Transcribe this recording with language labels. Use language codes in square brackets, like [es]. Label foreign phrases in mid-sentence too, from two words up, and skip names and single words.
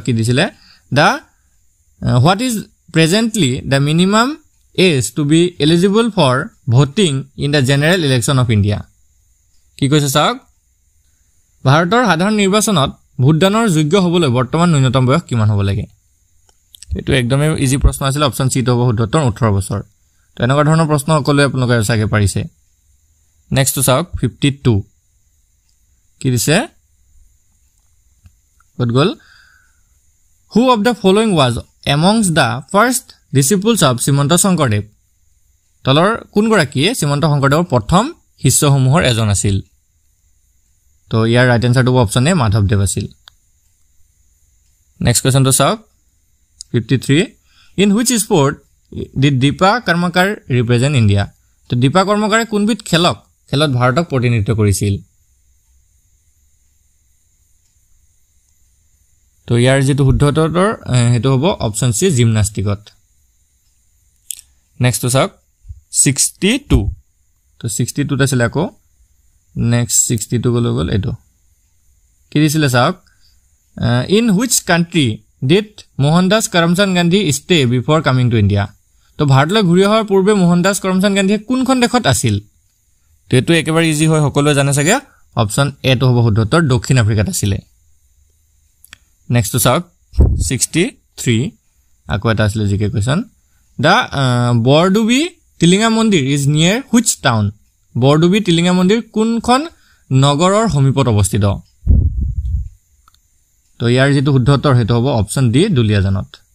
[as] কি দিছিলে [en] the what is presently the minimum age to be eligible for voting in the general election of India [as] কি কৈছে চাওক ভাৰতৰ সাধাৰণ নিৰ্বাচনত ভোটদানৰ যোগ্য হ'বলৈ বৰ্তমান ন্যূনতম বয়স কিমান হ'ব লাগে এটো একদমই ইজি প্ৰশ্ন আছিল অপচন সি টো হ'ব শুদ্ধতৰ 18 বছৰ তো এনেকুৱা ধৰণৰ প্ৰশ্ন সকলোৱে আপোনালোকে চাগে পাৰিছে নেক্সট টু চাওক 52 কি দিছে [en] what goal who of the following was amongst the first disciples of Simanta Shankardev [as] তলৰ কোন গৰাকীয়ে শ্ৰীমন্ত শংকৰদেৱৰ প্ৰথম শিষ্যসমূহৰ এজন আছিল তো ইয়াৰ ৰাইট আনসাৰটো অপচন এ মাধৱদেৱ আছিল [en] next question [as] তো চাওক 53 [en] in which sport did Deepa Karmakar represent India [as] তো দীপা কৰ্মকাৰে কোনবিধ খেলত ভাৰতক প্ৰতিনিধিত্ব কৰিছিল তো ইয়াৰ যেটো শুদ্ধতৰ হেতু হ'ব অপচন সি জিমনাস্টিকত নেক্সট তো চাওক 62 তো 62 আছিল আকৌ নেক্সট 62 গল এটো কি দিছিল চাওক [en] in which country did Mohandas Karamchand Gandhi stay before coming to India [as] তো ভাৰতলৈ ঘূৰি অহাৰ পূৰ্বে মোহনদাস কৰমচান্দ গান্ধীয়ে কোনখন দেশত আছিল তো এটো একেবাৰে ইজি হয় সকলোৱে জানে চাগে অপচন এ তো হ'ব শুদ্ধতৰ দক্ষিণ আফ্ৰিকাত আছিল নেক্সট তো চাওক 63 আকৌ এটা আছিল [en] GK question the Borduby Tilinga Mandir is near which town [as] বৰডুবি টিলিঙা মন্দিৰ কোনখন নগৰৰ সমীপত অৱস্থিত তো ইয়াৰ যেটো শুদ্ধতৰ হেতু হ'ব অপচন ডি দুলিয়াজানত